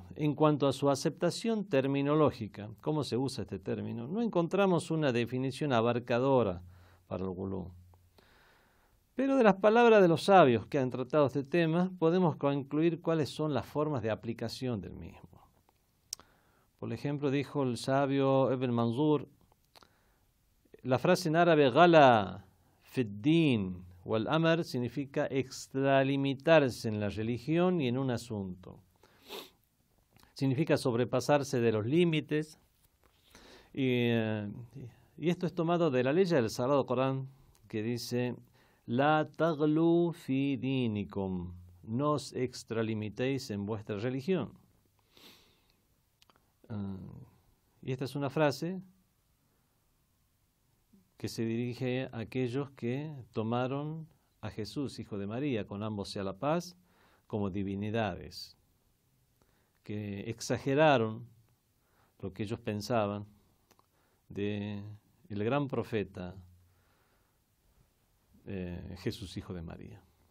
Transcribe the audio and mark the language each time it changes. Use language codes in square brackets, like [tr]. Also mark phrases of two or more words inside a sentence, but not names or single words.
[es] En cuanto a su aceptación terminológica, cómo se usa este término, no encontramos una definición abarcadora para el gulú. Pero de las palabras de los sabios que han tratado este tema, podemos concluir cuáles son las formas de aplicación del mismo. Por ejemplo, dijo el sabio Ibn Manzur, la frase en árabe [ar] غلا في الدين والأمر [es] significa extralimitarse en la religión y en un asunto. Significa sobrepasarse de los límites. Y esto es tomado de la ley del Sagrado Corán, que dice: [ar] لا تغلوا في دينكم, [es] no os extralimitéis en vuestra religión. Y esta es una frase que se dirige a aquellos que tomaron a Jesús, hijo de María, con ambos sea la paz, como divinidades, que exageraron lo que ellos pensaban del gran profeta Jesús, hijo de María.